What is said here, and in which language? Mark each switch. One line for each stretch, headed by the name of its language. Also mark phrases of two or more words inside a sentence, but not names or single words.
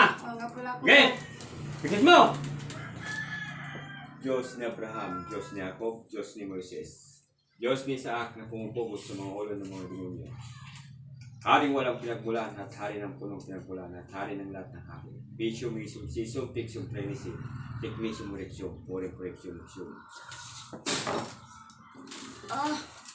Filipino: Enggak pula ko. Okay! Pikit mo! Diyos ni Abraham, Diyos ni Jacob, Diyos ni Moises. Diyos ni Isaac na pumupugot sa mga ulo ng mga demonyo. Haring walang pinagmulan at hari ng punong pinagmulan at hari ng lahat ng hari. Bisium, isum, sisum, tiksum, plenisim, tikmisum, reksum, orem, koreksum, reksum.